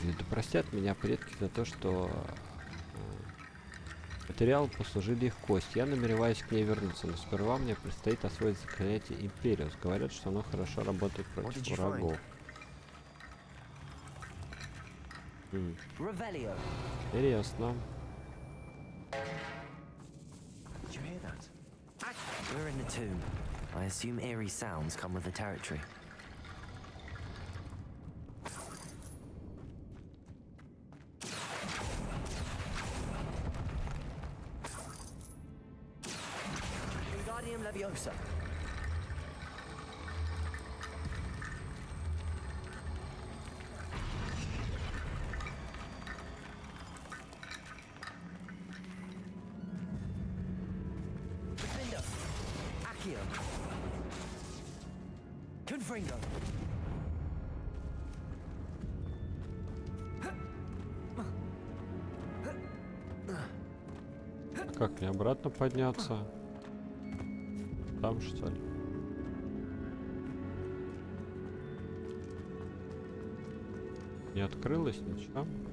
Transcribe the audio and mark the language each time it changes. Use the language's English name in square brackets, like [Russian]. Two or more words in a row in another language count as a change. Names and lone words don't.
[Russian] Да простят меня предки за то, что Материал послужили их кости. Я намереваюсь к ней вернуться, но сперва мне предстоит освоить заклятие Империус. Говорят, что оно хорошо работает против врагов. Интересно. [English] We're in the tomb. I assume eerie sounds come with the territory. Wingardium Leviosa. Defender. Accio. Confringo. [Russian] Как мне обратно подняться? Там, что ли? Не открылось ничего?